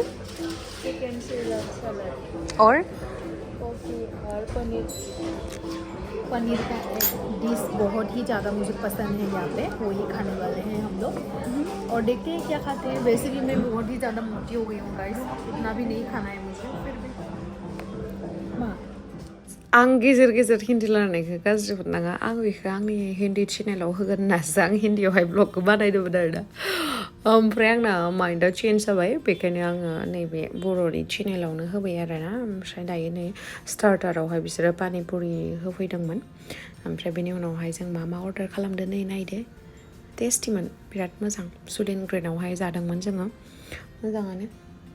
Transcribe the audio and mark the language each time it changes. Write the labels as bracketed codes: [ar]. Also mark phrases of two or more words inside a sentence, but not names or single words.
[en] chicken salad [hi] और कॉफी और पनीर का डिश बहुत ही ज़्यादा मुझे पसंद है यहाँ पे वही खाने वाले हैं हम लोग और देखते हैं क्या खाते हैं वैसे भी मैं बहुत ही ज़्यादा मोटी हो गई हूँ गाइस इतना भी नहीं खाना है मुझे फिर भी [brx] आं गेजेर गेजेर हिन्दी रायलायनायखौ गाज्रि मोननाङा आं बेखौ आंनि हिन्दी चेनेलाव होगोन होननासो आं हिन्दीयावहाय ब्लगखौ बानायदोंमोन आरो दा ओमफ्राय आंना माइन्डआ चेन्ज जाबाय बेखायनो आङो नैबे बर'नि चेनेलावनो होबाय आरोना ओमफ्राय दायो नै स्टार्टारावहाय बिसोरो पानिपुरि होफैदोंमोन ओमफ्राय बेनि उनावहाय जों मा मा अर्डार खालामदो नै नायदो टेस्टिमोन बिराद मोजां स्टुडेन्ट ग्रेडआवहाय जादोंमोन जोङो मोजाङानो